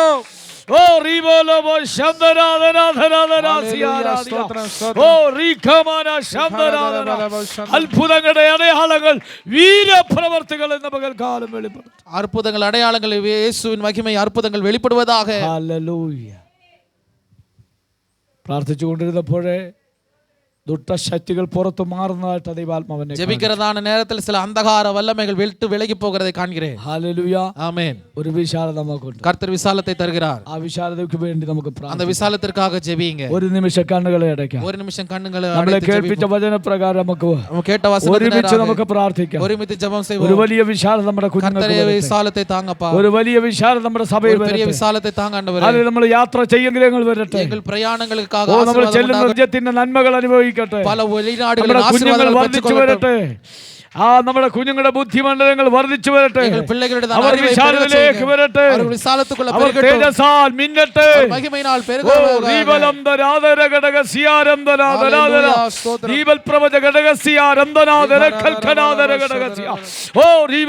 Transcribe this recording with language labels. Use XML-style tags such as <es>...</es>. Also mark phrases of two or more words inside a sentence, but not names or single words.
<ml>ഓ റീബോലോബോ അത്ഭുതങ്ങളുടെ അടയാളങ്ങൾ, വീരപ്രവർത്തികൾ എന്ന പകൽക്കാലം വെളിപ്പെടും. അത്ഭുതങ്ങൾ, അടയാളങ്ങൾ, യേശുവിൻ മഹിമ അത്ഭുതങ്ങൾ വെളിപ്പെടുവதாக. ഹല്ലേലൂയ. പ്രാർത്ഥിച്ചുകൊണ്ടിരുന്നപ്പോഴേ ദുഷ്ടശക്തികൾ പുറത്തു മാറുന്നതായിട്ട് ദൈവാത്മാവിനെ</ml> <ta>ஜெபிக்கிறதான நேரத்தில் சில அந்தகார வல்லமைகள் விட்டு விலகி போகிறதை காண்கிறேன்.</ta> <ml>ഹല്ലേലൂയ.</ml> <ta>ஆமென்.</ta> <ml>ഒരു വിശാലത നമുക്കുണ്ട്.</ml> <ta>கர்த்தர் விசாலத்தை தருகிறார்.</ta> <ml>ആ വിശാലതയ്ക്ക് വേണ്ടി നമുക്ക്</ml> <ta>அந்த விசாலத்திற்காக ஜெபிங்க.</ta> <ml>ഒരു നിമിഷം കണ്ണുകളെ അടയ്ക്കാം.</ml> <ta>ஒரு நிமிஷம் கண்ணுங்களை</ta> <ml>നമ്മളെ</ml> <ta>அடைத்து</ta> <ml>കേൾപ്പിച്ച വചനപ്രകാരം നമുക്ക്</ml> <ta>கேட்ட வசனத்தினால</ta> <ml>ഒരുമിച്ച് നമുക്ക് പ്രാർത്ഥിക്കാം.</ml> <ta>ஒருமித்து ஜெபம்</ta> <ml>ഒരു</ml> <ta>செய்வோம்.</ta> <ml>വലിയ വിശാലത നമ്മുടെ കുഞ്ഞുങ്ങൾക്ക്</ml> <ta>கர்த்தரே</ta> <ml>വരട്ടെ.</ml> <ta>விசாலத்தை தாங்கப்பா.</ta> <ml>ഒരു വലിയ വിശാലത നമ്മുടെ സഭയിൽ</ml> <ta>ஒரு பெரிய</ta> <ml>വരട്ടെ.</ml> <ta>விசாலத்தை தாங்க ஆண்டவரே.</ta> <ml>അതിൽ നമ്മൾ യാത്ര ചെയ്യുമെങ്കിൽ വരട്ടെ.</ml> <ta>எங்கள் பிரயாணங்களுக்காக</ta> <ml>നമ്മൾ</ml> <ta>ஆசீர்வாதம்</ta> <ml>ചെല്ലുന്ന</ml> <ta>உண்டாகட்டும்.</ta> <ml>രാജ്യത്തിന്റെ നന്മകൾ അനുഭവിക്കട്ടെ.</ml> <ta>பல வெளிநாடுகளில்</ta> <ml>നമ്മുടെ കുഞ്ഞുങ്ങൾ</ml> <ta>ஆசீர்வாதங்கள்</ta> <ml>വർദ്ധിച്ചു</ml> <ta>பெற்றுக்கொள்ளட்டும்.</ta> <ml>വരട്ടെ. നമ്മുടെ കുഞ്ഞുങ്ങളുടെ ബുദ്ധിമണ്ഡലങ്ങൾ വർദ്ധിച്ചു വരട്ടെ.</ml> <ta>எங்கள் பிள்ளைகளுடைய</ta> <ml>അവർ</ml> <ta>அறிவை பெருகச்</ta> <ml>വിശാലതയിലേക്ക്</ml> <ta>செய்யுங்க.</ta> <ml>വരട്ടെ.</ml> <ta>அவர்கள் விசாலத்துக்குள்ள</ta> <ml>അവർ</ml> <ta>பெருகட்டும்.</ta> <ml>തേജസാൽ മിന്നട്ടെ.</ml> <ta>மகிமையினால் ഓ பெருகுவார்கள். ദീപലംബരാധര ഘടകസിയാരംബനാധരാധര</ta> <ml>ഹല്ലേലൂയ, സ്തോത്രം. ദീപൽപ്രവച ഘടകസിയാരംബനാധര കൽക്കനാധര ഘടകസിയ ഓ ദീപ</ml>